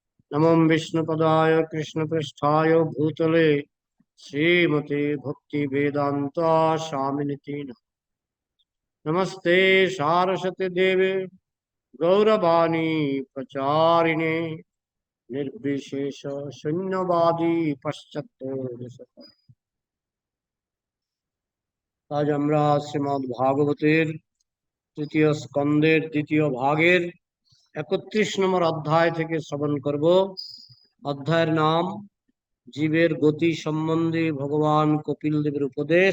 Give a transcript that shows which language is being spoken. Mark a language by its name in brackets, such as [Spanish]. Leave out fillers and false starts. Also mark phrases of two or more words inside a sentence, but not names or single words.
[Sanskrit] नमो विष्णुपदाय कृष्णपृष्ठाय भूतले श्रीमते भक्ति वेदांत स्वामिनिति नमस्ते सारस्वती देवे गौरवाणी प्रचारिणे निर्विशेष शून्यवादी पश्चात् [Bangla] আজ আমরা শ্রীমদ্ ভাগবতের তৃতীয় স্কন্দের দ্বিতীয় ভাগের ৩১ নম্বর অধ্যায় থেকে শ্রবণ করব। অধ্যায়ের নাম জীবের গতি সম্বন্ধে ভগবান কপিল দেবের উপদেশ।